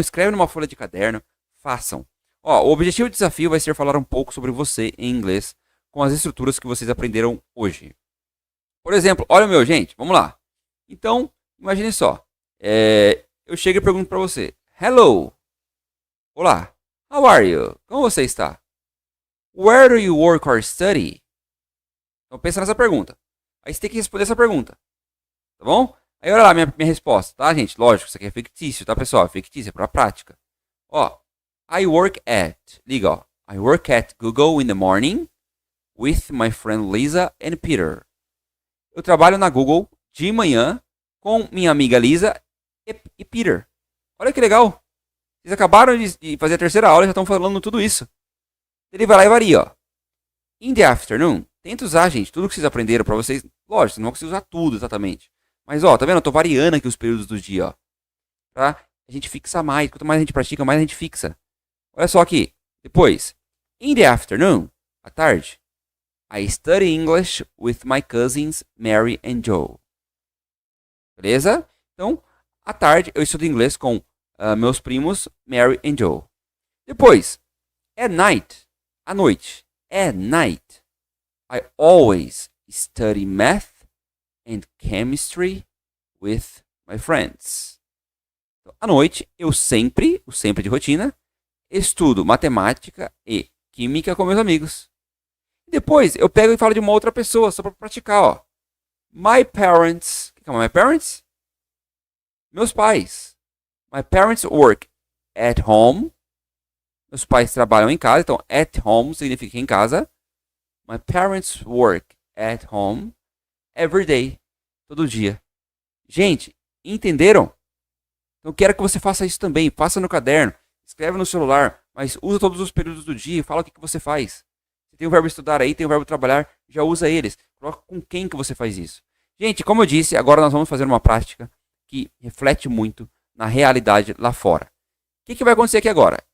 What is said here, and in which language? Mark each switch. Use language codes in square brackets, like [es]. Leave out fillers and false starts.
[pt] Escreve numa folha de caderno, façam. Ó, o objetivo do desafio vai ser falar um pouco sobre você em inglês com as estruturas que vocês aprenderam hoje. Por exemplo, olha o meu, gente, vamos lá. Então, imagine só. Eu chego e pergunto para você. [en] Hello. [pt] Olá. [en] How are you? [pt] Como você está? [en] Where do you work or study? [pt] Então pensa nessa pergunta. Aí você tem que responder essa pergunta. Tá bom? Aí olha lá minha resposta, tá, gente? Lógico, isso aqui é fictício, tá, pessoal? É fictício, é pra prática. [en] Ó, I work at... [pt] Liga, ó. [en] I work at Google in the morning with my friend Lisa and Peter. [pt] Eu trabalho na Google de manhã com minha amiga Lisa e Peter. Olha que legal. Vocês acabaram de fazer a terceira aula e já estão falando tudo isso. Ele vai lá e varia, ó. [en] In the afternoon, [pt] tenta usar, gente, tudo que vocês aprenderam pra vocês. Lógico, não vão conseguir usar tudo exatamente. Mas, ó, tá vendo? Eu tô variando aqui os períodos do dia, ó. Pra a gente fixar mais. Quanto mais a gente pratica, mais a gente fixa. Olha só aqui. Depois. [en] In the afternoon, [pt] à tarde, [en] I study English with my cousins Mary and Joe. [pt] Beleza? Então, à tarde, eu estudo inglês com meus primos [en] Mary and Joe. [pt] Depois, [en] at night, [pt] à noite. [en] At night, I always study math and chemistry with my friends. [pt] Então, à noite, eu sempre, o sempre de rotina, estudo matemática e química com meus amigos. Depois, eu pego e falo de uma outra pessoa, só para praticar, ó. [en] My parents... [pt] O que é [en] my parents? [pt] Meus pais. [en] My parents work at home. [pt] Meus pais trabalham em casa, então [en] at home [pt] significa em casa. [en] My parents work at home every day. [pt] Todo dia. Gente, entenderam? Então eu quero que você faça isso também. Faça no caderno, escreve no celular, mas usa todos os períodos do dia e fala o que você faz. Se tem o verbo estudar aí, tem o verbo trabalhar, já usa eles. Coloca com quem que você faz isso. Gente, como eu disse, agora nós vamos fazer uma prática que reflete muito na realidade lá fora. O que vai acontecer aqui agora?